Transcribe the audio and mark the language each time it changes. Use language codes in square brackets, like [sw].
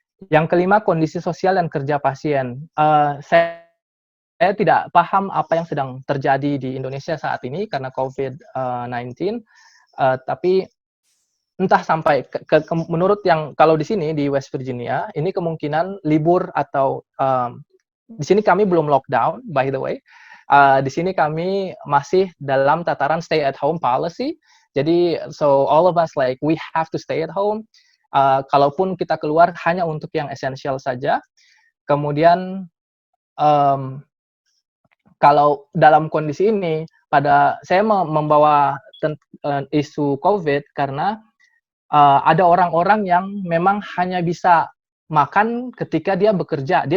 [id] Yang kelima, kondisi sosial dan kerja pasien. Saya tidak paham apa yang sedang terjadi di Indonesia saat ini karena COVID-19, tapi entah sampai menurut yang kalau di sini di West Virginia, ini kemungkinan libur atau di sini kami belum lockdown, [en] by the way. [id] Di sini kami masih dalam tataran [en] stay at home policy. [id] Jadi, [en] so all of us like we have to stay at home. [id] Kalaupun kita keluar hanya untuk yang esensial saja. Kemudian kalau dalam kondisi ini, saya membawa isu COVID karena ada orang-orang yang memang hanya bisa makan ketika dia bekerja.